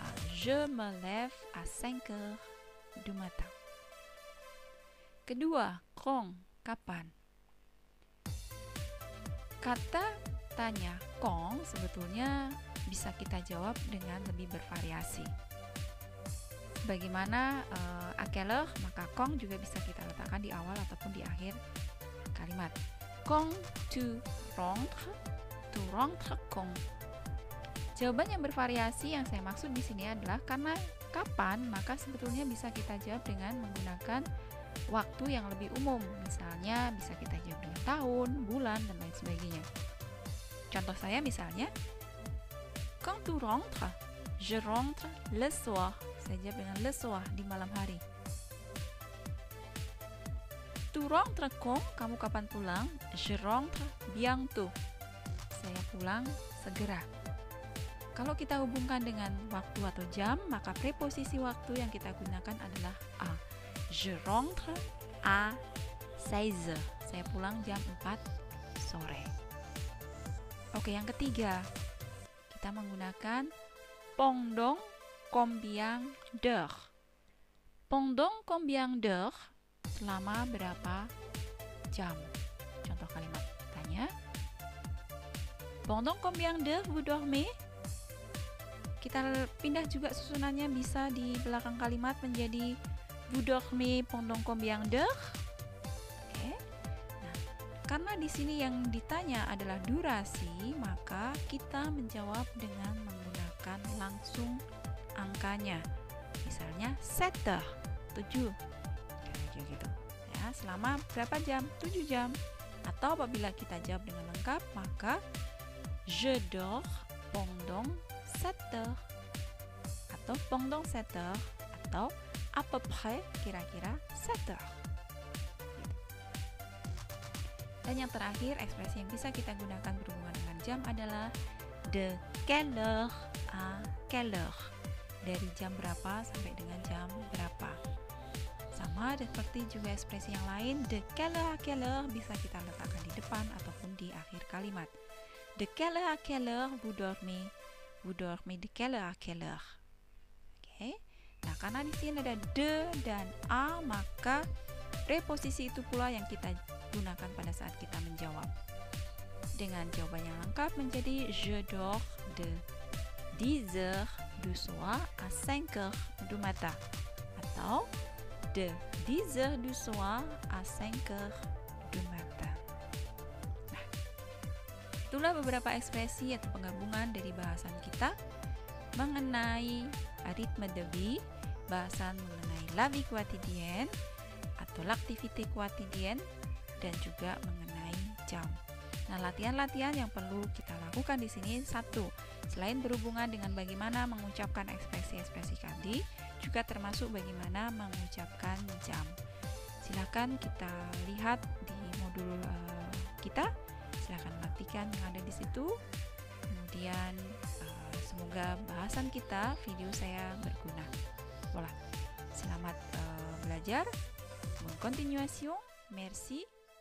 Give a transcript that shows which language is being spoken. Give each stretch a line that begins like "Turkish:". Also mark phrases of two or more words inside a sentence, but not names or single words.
French: Je me lève à 5 heures du matin.
Indonesian: Kedua, quand, kapan. Kata tanya quand sebetulnya bisa kita jawab dengan lebih bervariasi. Bagaimana
French: à quelle heure,
Indonesian: maka quand juga bisa kita letakkan di awal ataupun di akhir kalimat.
French: Quand tu rentres quand.
Indonesian: Jawaban yang bervariasi yang saya maksud di sini adalah karena kapan, maka sebetulnya bisa kita jawab dengan menggunakan waktu yang lebih umum. Misalnya bisa kita jawab dengan tahun, bulan, dan lain sebagainya. Contoh saya misalnya,
French: quand tu rentres, Je rentre le soir.
Indonesian: Saya jawab dengan
French: le soir,
Indonesian: di malam hari.
French: Tu rentres quand?
Indonesian: Kamu kapan pulang?
French: Je rentre bientôt.
Indonesian: Saya pulang segera. Kalau kita hubungkan dengan waktu atau jam, maka preposisi waktu yang kita gunakan adalah a.
French: Je rentre à 16h.
Indonesian: Saya pulang jam 4 sore. Oke, yang ketiga, kita menggunakan
French: pendant combien d'heures. Pendant combien d'heures?
Indonesian: Selama berapa jam? Contoh kalimat tanya.
French: Pendant combien d'heures vous dormez?
Indonesian: Kita pindah juga susunannya, bisa di belakang kalimat menjadi
French: vous dormez pendant combien d'heures?
Indonesian: Oke. Nah, karena di sini yang ditanya adalah durasi, maka kita menjawab dengan menggunakan langsung angkanya. Misalnya 7 heures, 7. Kayak gitu. Ya, selama berapa jam? 7 jam. Atau apabila kita jawab dengan lengkap, maka
French: je dors pendant 7 heures,
Indonesian: atau
French: pendant 7 heures,
Indonesian: atau
French: à peu près,
Indonesian: kira-kira 7 heures. Dan yang terakhir, ekspresi yang bisa kita gunakan berhubungan dengan jam adalah
French: de quelle heure à quelle heure.
Indonesian: Dari jam berapa sampai dengan jam berapa. Sama seperti juga ekspresi yang lain,
French: de quelle heure à quelle heure
Indonesian: bisa kita letakkan di depan ataupun di akhir kalimat.
French: De quelle heure à quelle heure vous dormez? Vous dormez de quelle heure à quelle heure?
Indonesian: Oke. Nah, karena di sini ada de dan a, maka preposisi itu pula yang kita gunakan pada saat kita menjawab. Dengan jawaban yang lengkap menjadi
French: je dors de 10 heures du soir à 5 heures du matin,
Indonesian: atau
French: de 10 heures du soir à 5 heures du matin.
Indonesian: Nah, itulah beberapa ekspresi atau penggabungan dari bahasan kita mengenai
French: rythme de vie,
Indonesian: bahasan mengenai
French: la vie quotidienne
Indonesian: atau
French: l'activité quotidienne,
Indonesian: dan juga mengenai jam. Nah, latihan-latihan yang perlu kita lakukan di sini, satu, selain berhubungan dengan bagaimana mengucapkan ekspresi-ekspresi tadi, juga termasuk bagaimana mengucapkan jam. Silakan kita lihat di modul kita, silakan latihkan yang ada di situ. Kemudian semoga bahasan kita, video saya berguna. Voilà. Selamat belajar.
French: Bonne continuation. Merci.